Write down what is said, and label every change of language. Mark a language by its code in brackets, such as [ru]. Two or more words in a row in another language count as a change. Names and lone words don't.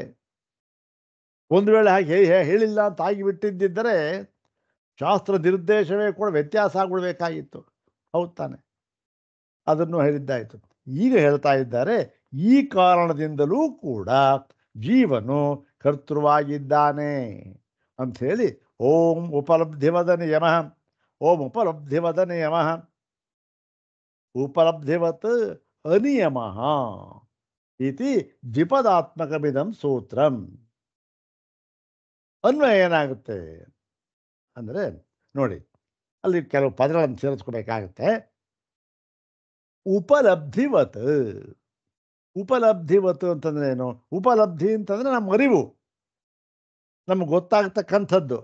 [kn] ಒಂದು ವೇಳೆ ಹಾಗೆ ಹೇಳಿಲ್ಲ ಅಂತ ಆಗಿಬಿಟ್ಟಿದ್ದರೆ ಶಾಸ್ತ್ರ ನಿರ್ದೇಶವೇ ಕೂಡ ವ್ಯತ್ಯಾಸ ಆಗಿಬಿಡಬೇಕಾಗಿತ್ತು. ಹೌದು ತಾನೆ? ಅದನ್ನು ಹೇಳಿದ್ದಾಯಿತು. ಈಗ ಹೇಳ್ತಾ ಇದ್ದಾರೆ, ಈ ಕಾರಣದಿಂದಲೂ ಕೂಡ ಜೀವನು ಕರ್ತೃವಾಗಿದ್ದಾನೆ ಅಂಥೇಳಿ. [sa] ಓಂ ಉಪಲಬ್ಧಿವದನ ಯಮಃ, ಓಂ ಉಪಲಬ್ಧಿವದನ ಯಮಃ, ಉಪಲಬ್ಧಿವತ್ ಅನಿಯಮಃ ಇತಿ ದ್ವಿಪದಾತ್ಮಕಮಿದಂ ಸೂತ್ರಂ. [kn] ಅನ್ವಯ ಏನಾಗುತ್ತೆ ಅಂದರೆ ನೋಡಿ, ಅಲ್ಲಿ ಕೆಲವು ಪದಗಳನ್ನು ಸೇರಿಸ್ಕೋಬೇಕಾಗತ್ತೆ. ಉಪಲಬ್ಧಿವತ್ ಅಂತಂದ್ರೆ ಏನು? ಉಪಲಬ್ಧಿ ಅಂತಂದ್ರೆ ನಮ್ಮ ಅರಿವು, ನಮ್ಗೆ ಗೊತ್ತಾಗ್ತಕ್ಕಂಥದ್ದು.